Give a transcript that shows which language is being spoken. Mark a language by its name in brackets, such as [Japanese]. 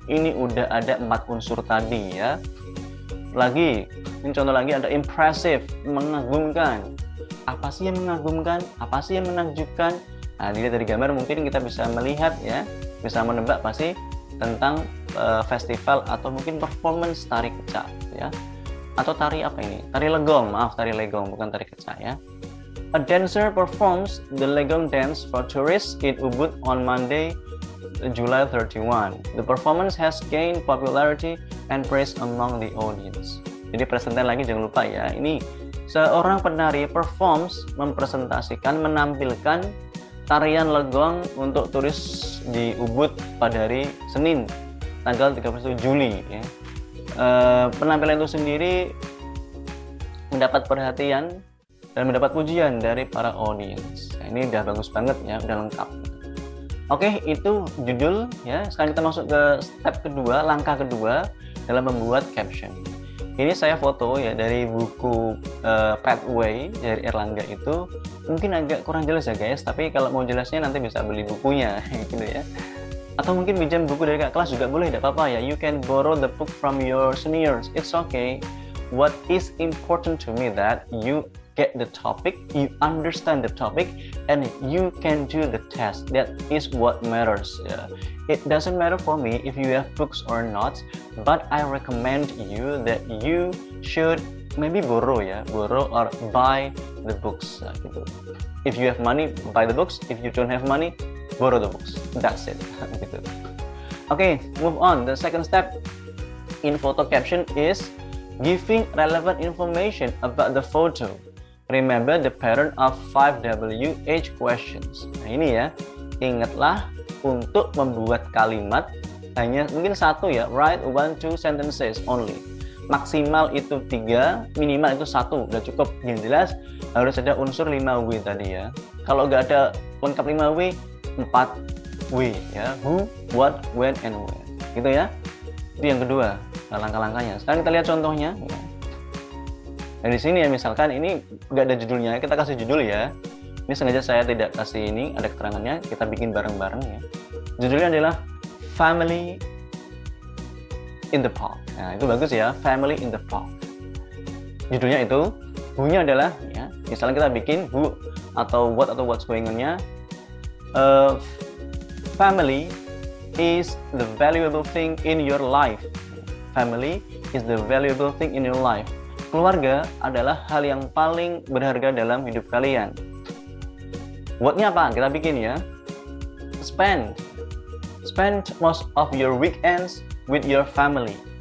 [Indonesian] Ini udah ada 4 unsur tadi ya. Lagi, ini contoh lagi ada impressive, mengagumkan. Apa sih yang mengagumkan? Apa sih yang menakjubkan? Nah, dilihat dari gambar mungkin kita bisa melihat ya, bisa menebak pasti tentang festival atau mungkin performance tari kecak ya. Atau tari apa ini? Tari legong, maaf tari legong bukan tari kecak ya. [English] A dancer performs the legong dance for tourists in Ubud on Monday, July 31. The performance has gained popularity and praise among the audience. [Indonesian] Jadi presentasi lagi jangan lupa ya. Ini seorang penari performs, mempresentasikan, menampilkan tarian legong untuk turis di Ubud pada hari Senin, tanggal 31 Juli ya. Penampilan itu sendiri mendapat perhatian dan mendapat pujian dari para audience. Nah, ini udah bagus banget ya, udah lengkap. Oke, itu judul ya. Sekarang kita masuk ke step kedua, langkah kedua dalam membuat caption. Ini saya foto ya dari buku Pathway dari Erlangga itu. Mungkin agak kurang jelas ya guys, tapi kalau mau jelasnya nanti bisa beli bukunya gitu ya. Atau mungkin pinjam buku dari kakak kelas juga boleh, tidak apa-apa ya. [English] You can borrow the book from your seniors, it's okay. What is important to me that you get the topic, you understand the topic, and you can do the test. That is what matters. Yeah. It doesn't matter for me if you have books or not, but I recommend you that you should maybe borrow or buy the books. Gitu. If you have money, buy the books. If you don't have money, borrow the books. That's it. Gitu. Okay, move on. The second step in photo caption is giving relevant information about the photo. Remember the pattern of 5WH questions. [Indonesian] Nah ini ya, ingatlah untuk membuat kalimat hanya mungkin satu ya, [English] write 1-2 sentences only. [Indonesian] Maksimal itu 3, minimal itu 1, udah cukup. Yang jelas harus ada unsur 5W tadi ya. Kalau nggak ada lengkap 5W, 4W ya, [English] who, what, when, and where. [Indonesian] Gitu ya. Itu yang kedua, langkah-langkahnya. Sekarang kita lihat contohnya. Nah di sini ya misalkan ini nggak ada judulnya, kita kasih judul ya. Ini sengaja saya tidak kasih ini, ada keterangannya, kita bikin bareng-bareng ya. Judulnya adalah [English] Family in the Park. [Indonesian] Nah itu bagus ya, [English] Family in the Park. [Indonesian] Judulnya itu, who-nya adalah ya, misalnya kita bikin who atau what atau [English] what's going on- [Indonesian] nya. [English] Family is the valuable thing in your life. Family is the valuable thing in your life. [Indonesian] Keluarga adalah hal yang paling berharga dalam hidup kalian. What-nya apa? Kita bikin ya. [English] Spend most of your weekends with your family.